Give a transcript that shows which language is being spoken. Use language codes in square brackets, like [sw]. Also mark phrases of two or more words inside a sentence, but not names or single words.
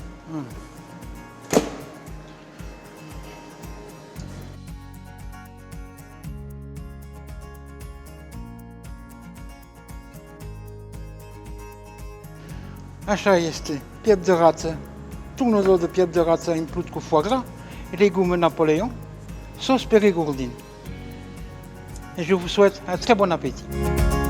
[ro] Așa este, piept de rață, turnul de piept de rață umplut cu [fr] foie gras, [ro] legume Napoléon, [fr] sauce périgourdine. Et je vous souhaite un très bon appétit.